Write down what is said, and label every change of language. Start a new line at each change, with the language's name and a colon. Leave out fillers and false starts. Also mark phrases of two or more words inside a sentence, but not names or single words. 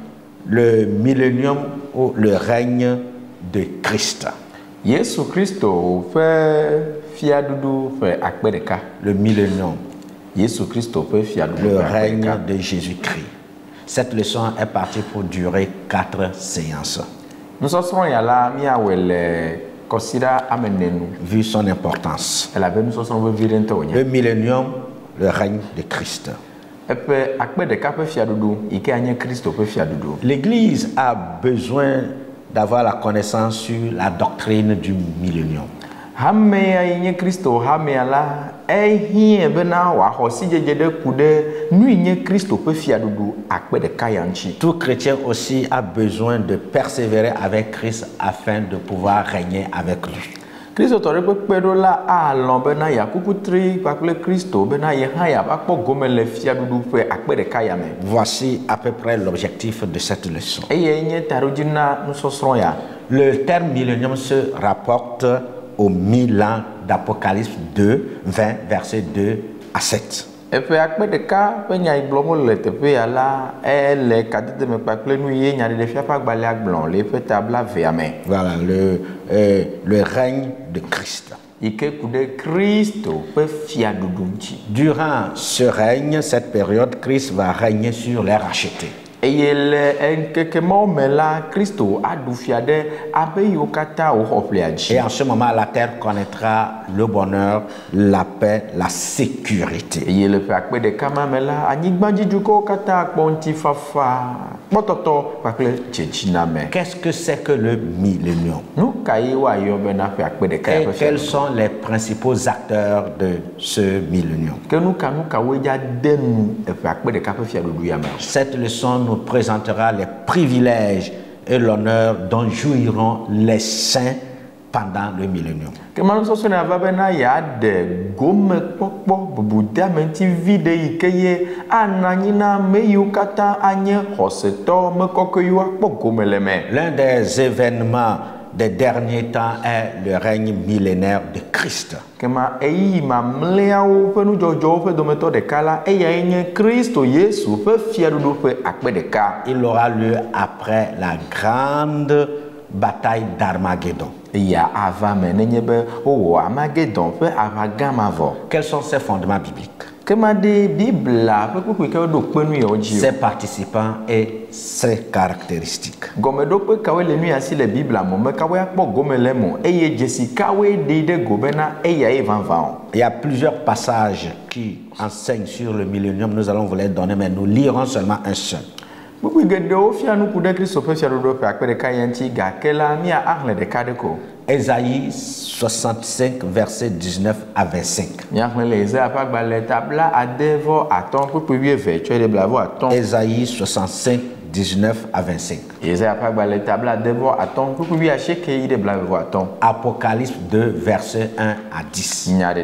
French: Le millénium ou le règne de Christ.
Ewe: Yesu Kristo fe fiadudu fe akpedeka
French: Le millénium,
Ewe: Yesu Kristo fe fiadudu
French: le
Ewe: fe
French: règne
Ewe: akpedeka.
French: de Jésus-Christ. Cette leçon est partie pour durer 4 séances.
Ewe: Nusɔsrɔ̃ ya la míawɔe le kɔsida amenenu.
French: Vu son importance.
Ewe: Elabe nusɔsrɔ̃ vevi ɖe ŋutɔ wònye.
French: Le millénium, le règne de Christ.
Ewe: Eƒe akpe ɖeka ƒe fiaɖuɖu yi ke anye Kristo ƒe fiaɖuɖu.
French: L'Église a besoin d'avoir la connaissance sur la doctrine du millénium.
Ewe: Hamea yi nye Kristo hamea la ehie bena wòaxɔ sidzedze ɖe ku ɖe nu yi nye Kristo ƒe fiaɖuɖu akpe ɖeka ya ŋuti.
French: Tout chrétien aussi a besoin de persévérer avec Christ afin de pouvoir régner avec lui.
Ewe: Kristo tɔ ɖe ƒe kpeɖola alɔ bena yakuku tri kpakple Kristo bena ye hã yava kpɔ gome le fiaɖuɖu ƒe akpe ɖeka ya me.
French: Voici à peu près l'objectif de cette leçon.
Ewe: Eye nye taɖodzi na nusɔsrɔ̃ ya.
French: Le terme millénium se rapporte aux 1000 ans d'Apocalypse 2, 20, versets 2 à 7.
Ewe: Eƒe akpe ɖeka ƒe nya yi gblɔm le teƒe ya la ele kadede me kpakple nu ye nyaɖeɖefia ƒe agbalẽa gblɔ le eƒe tabla vea me.
French: Voilà, le règne de Christ.
Ewe: Yi ke ku ɖe Kristo ƒe fiaɖuɖu ŋuti.
French: Durant ce règne, cette période, Christ va régner sur les rachetés.
Ewe: Eye le ŋkeke mawo me la Kristo aɖu fia ɖe abe yiwo katã woxɔ ƒlea dzi.
French: Et en ce moment, la terre connaîtra le bonheur, la paix, la sécurité.
Ewe: Eye le ƒe akpe ɖeka ma me la anyigbadzidukɔwo katã akpɔ ŋutifafa kpɔtɔtɔ kpakple dzedziname.
French: Qu'est-ce que c'est que le millénium?
Ewe: Nu ka ye woayɔ bena ƒe akpe ɖeka
French: Et
Ewe: ya ƒe
French: quels
Ewe: fiaɖuɖu?
French: sont les principaux acteurs de ce millénium?
Ewe: Ke nu kawoe dza de nu eƒe akpe ɖeka ƒe fiaɖuɖu ya me?
French: Cette leçon nous présentera les privilèges et l'honneur dont jouiront les saints pendant le millénium.
Ewe: Ke manusɔsrɔ̃ ne ava bena yeaɖe gomekpɔkpɔ bubudeametivi ɖe yi ke ye anɔ anyi na ame yiwo katã anye xɔsetɔ mekɔkɔ yiwo akpɔ gome le me.
French: L'un des événements des derniers temps est le règne millénaire de Christ.
Ewe: Kema eyi mamlɛawo ƒe nudzɔdzɔwo ƒe dometɔ ɖeka la eyae nye Kristo Yesu ƒe fiaɖuɖu ƒe akpe ɖeka.
French: Il aura lieu après la grande bataille d'Armageddon.
Ewe: Ya ava me nenye be wowɔ Amagedon ƒe aʋagã ma vɔ.
French: Quels sont ses fondements bibliques?
Ewe: Kema ɖe Bibla ƒe kpukpu ke woɖo kpenu yawo dzi.
French: Ses participants et ses caractéristiques.
Ewe: Gɔmeɖokpe kawoe le nu ya si le Bibla mo me kawoe akpɔ gome le mo eye dzesi kawoe ɖi ɖe go bena eyae vavã o.
French: Il y a plusieurs passages qui enseignent sur le millénium. Nous allons vous les donner, mais nous lirons seulement un seul.
Ewe: Kpukpu geɖewo fia nuku ɖe Kristo ƒe fiaɖuɖu ƒe akpe ɖeka ya ŋuti gake la mía axlẽ ɖeka ɖe ko.
French: Ésaïe 65, versets 19 à 25. Ésaïe 65, 19 à 25. Apocalypse 2, versets 1 à 10.